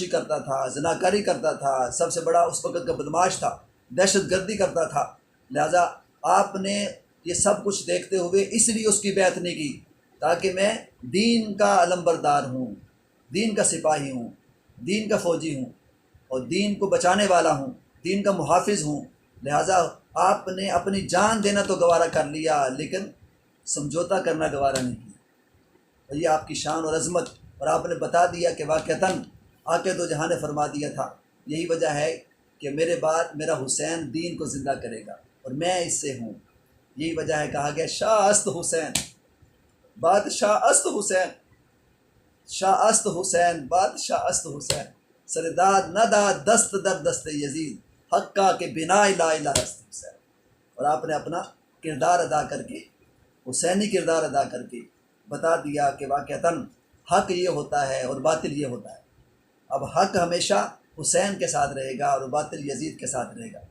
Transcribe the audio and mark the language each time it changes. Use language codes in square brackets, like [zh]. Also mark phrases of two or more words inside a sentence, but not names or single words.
[ur] کرتا تھا، زناکاری کرتا تھا، سب سے بڑا اس وقت کا بدماش تھا، دہشت گردی کرتا تھا، لہذا آپ نے یہ سب کچھ دیکھتے ہوئے اس لیے اس کی بیعت نہیں کی تاکہ میں دین کا علمبردار ہوں، دین کا سپاہی ہوں، دین کا فوجی ہوں، اور دین کو بچانے والا ہوں، دین کا محافظ ہوں، لہذا آپ نے اپنی جان دینا تو گوارا کر لیا لیکن سمجھوتا کرنا گوارا نہیں کیا۔ اور یہ آپ کی شان اور عظمت، اور آپ نے بتا دیا کہ واقعتاً آقا دو جہاں نے فرما دیا تھا۔ یہی وجہ ہے کہ میرے بعد میرا حسین دین کو زندہ کرے گا اور میں اس سے ہوں۔ یہی وجہ ہے کہا گیا [fa] شاہ است حسین، بادشاہ است حسین، شاہ است حسین، بادشاہ است حسین، سرداد نہ داد دست در دست یزید، حقہ کے بنا لا الہ است حسین۔ [ur] اور آپ نے اپنا کردار ادا کر کے، حسینی کردار ادا کر کے بتا دیا کہ واقعتاً حق یہ ہوتا ہے اور باطل یہ ہوتا ہے۔ اب حق ہمیشہ حسین کے ساتھ رہے گا اور باطل یزید کے ساتھ رہے گا۔